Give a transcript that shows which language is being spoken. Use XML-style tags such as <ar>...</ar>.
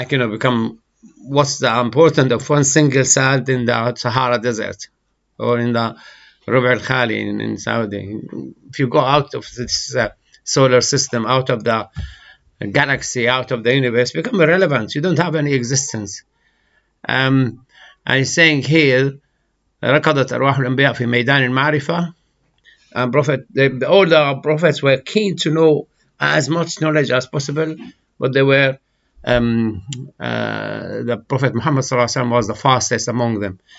<en>Become, what's the importance of one single sand in the Sahara Desert, or in the Rub' al-Khali in Saudi? If you go out of this solar system, out of the galaxy, out of the universe, become irrelevant. You don't have any existence. And he's saying here</en> <ar>ركضت أرواح الأنبياء في ميدان المعرفة.</ar> <en>And all the prophets were keen to know as much knowledge as possible, but they were the Prophet Muhammad ﷺ was the fastest among them.</en>